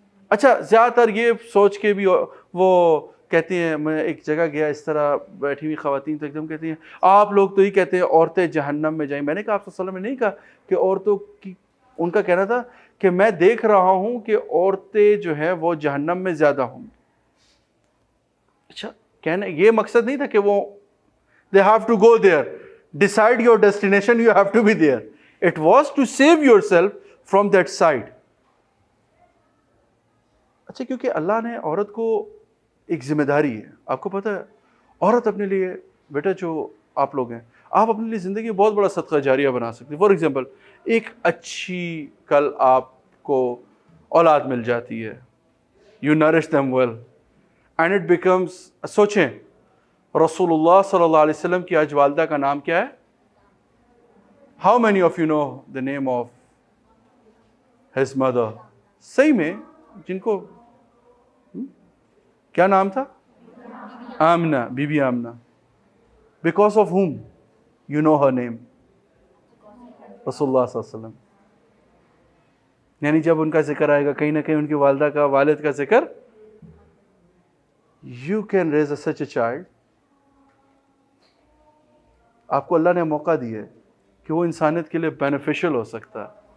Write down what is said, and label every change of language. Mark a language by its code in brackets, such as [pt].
[ur] اچھا زیادہ تر یہ سوچ کے بھی وہ کہتی ہیں, میں ایک جگہ گیا, اس طرح بیٹھی ہوئی خواتین تو ایک دم کہتی ہیں آپ لوگ تو یہ کہتے ہیں عورتیں جہنم میں جائیں. میں نے کہا آپ صلی اللہ علیہ وسلم نے نہیں کہا کہ عورتوں کی, ان کا کہنا تھا کہ میں دیکھ رہا ہوں کہ عورتیں جو ہیں وہ جہنم میں زیادہ ہوں. اچھا کہنا یہ مقصد نہیں تھا کہ وہ [en] they have to go there, decide your destination, you have to be there. It was to save yourself from that side. [ur] اچھا کیونکہ اللہ نے عورت کو ایک ذمہ داری ہے. آپ کو پتہ ہے عورت اپنے لیے, بیٹا جو آپ لوگ ہیں, آپ اپنے لیے زندگی میں بہت بڑا صدقہ جاریہ بنا سکتے ہیں. فار ایگزامپل ایک اچھی کل آپ کو اولاد مل جاتی ہے, [en] you nourish them well and it becomes, [ur] سوچیں رسول اللہ صلی اللہ علیہ وسلم کی آج والدہ کا نام کیا ہے؟ [en] How many of you know the name of his mother? [ur] صحیح میں جن کو کیا نام تھا؟ Amna, be be Amna. [en] Because of whom you know her name? [ur] رسول اللہ صلی اللہ علیہ وسلم. یعنی جب ان کا ذکر آئے گا کہیں نہ کہیں ان کی والدہ کا, والد کا ذکر, [en] you can raise such a child. [ur] آپ کو اللہ نے موقع دیا ہے کہ وہ انسانیت کے لیے بینیفیشل ہو سکتا ہے.